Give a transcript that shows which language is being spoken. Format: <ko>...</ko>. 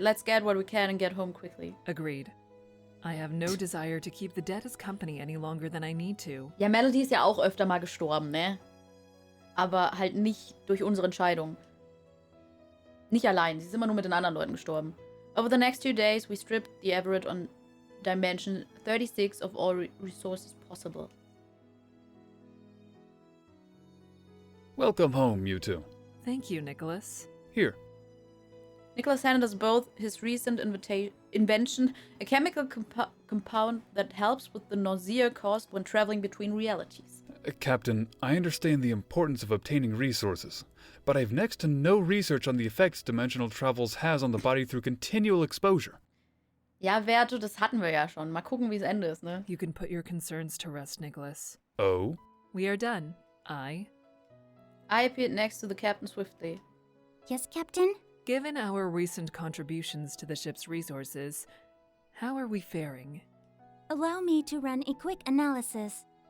<en>Let's get what we can and get home quickly. Agreed. I have no desire to keep the dead as company any longer than I need to.</en> <de>Ja, Melody ist ja auch öfter mal gestorben, ne? Aber halt nicht durch unsere Entscheidung. Nicht allein, sie ist immer nur mit den anderen Leuten gestorben.</de> <en>Over the next 2 days, we stripped the Everett on Dimension 36 of all resources possible. Welcome home, you two. Thank you, Nicholas. Here. Nicholas handed us both his recent invention, a chemical compound that helps with the nausea caused when traveling between realities. Captain, I understand the importance of obtaining resources, but I have next to no research on the effects dimensional travels has on the body through continual exposure.</en> <de>Ja, Werte, das hatten wir ja schon. Mal gucken, wie es Ende ist, ne?</de> <en>You can put your concerns to rest, Nicholas. Oh? We are done. I appeared next to the captain swiftly. Yes, Captain? Given our recent contributions to the ship's resources, how are we faring? Allow me to run a quick analysis.</en>